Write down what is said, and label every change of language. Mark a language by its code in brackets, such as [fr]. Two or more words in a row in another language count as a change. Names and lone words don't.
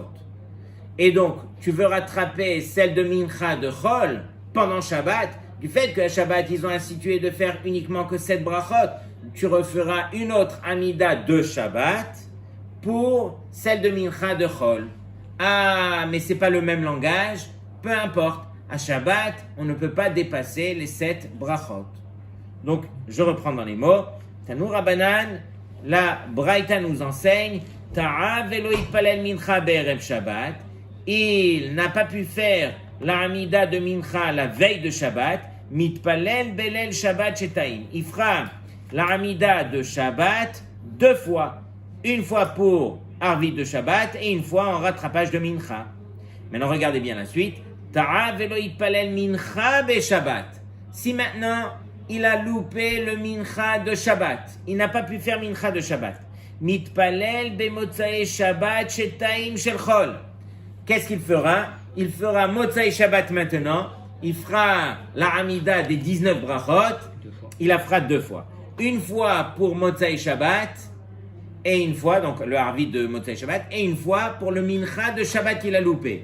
[fr] Et donc tu veux rattraper celle de Mincha de Chol pendant Shabbat, du fait qu'à Shabbat ils ont institué de faire uniquement que 7 brachot, tu referas une autre Hamida de Shabbat pour celle de Mincha de Chol. Ah, mais c'est pas le même langage, peu importe. À Shabbat, on ne peut pas dépasser les 7 brachot. Donc, je reprends dans les mots. [he] תנו רבנן, [fr] la Braïta nous enseigne, [he] טעה ולא התפלל מנחה בערב שבת. [fr] Il n'a pas pu faire la Hamida de Mincha la veille de Shabbat. [he] מתפלל בליל שבת שתים. [fr] Il fera la Hamida de Shabbat 2 fois. Une fois pour Arvit de Shabbat et une fois en rattrapage de Mincha. Maintenant, regardez bien la suite. [he] טעה ולא התפלל מנחה בשבת. [fr] Si maintenant il a loupé le mincha de Shabbat, il n'a pas pu faire mincha de Shabbat. [he] מתפלל במוצאי שבת שתים של חול. [fr] Qu'est-ce qu'il fera? Il fera [he] מוצאי שבת [fr] maintenant. Il fera la Hamida des 19 brachot. Il la fera 2 fois. Une fois pour [he] מוצאי שבת [fr] et une fois, donc le Arvit de [he] מוצאי שבת, [fr] et une fois pour le mincha de Shabbat qu'il a loupé.